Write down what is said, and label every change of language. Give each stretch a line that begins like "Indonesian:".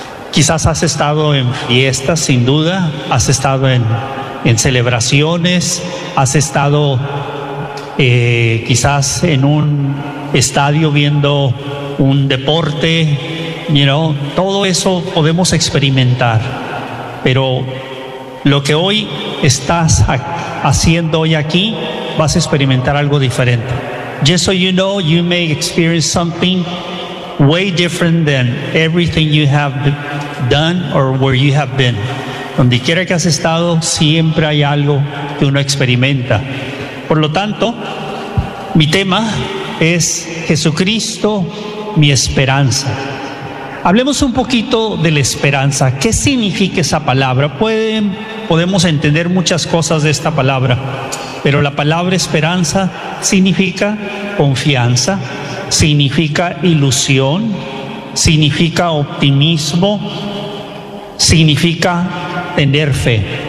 Spanish: Quizás has estado en fiestas, sin duda, has estado en celebraciones, has estado quizás en un estadio viendo un deporte, todo eso podemos experimentar. Pero lo que hoy estás haciendo hoy aquí, vas a experimentar algo diferente.
English: Just so you know, you may experience something way different than everything you have done or where you have been.
Spanish: Donde quiera que has estado, siempre hay algo que uno experimenta. Por lo tanto, mi tema es Jesucristo, mi esperanza. Hablemos un poquito de la esperanza. ¿Qué significa esa palabra? Podemos entender muchas cosas de esta palabra, pero la palabra esperanza significa confianza, significa ilusión, significa optimismo, significa tener fe.